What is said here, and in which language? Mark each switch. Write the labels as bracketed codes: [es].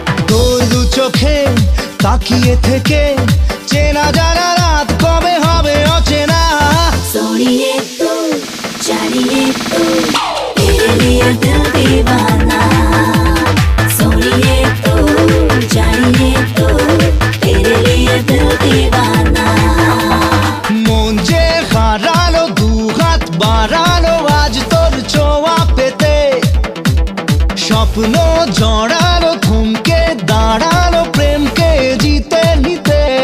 [bn] তোর দু চোখে তাকিয়ে থেকে চেনা জানা রাত কবে হবে অচেনা। [hi] सोनिए तू जानिए तू तेरे लिए दिल दीवाना। सोनिए तू जानिए तू तेरे लिए दिल दीवाना। [bn] মন যে হারালো দুহাত বাড়ালো আজ তোর ছোঁয়া পেতে, স্বপ্ন জড়ালো থমকে দাঁড়ালো প্রেমকে জিতে নিতে।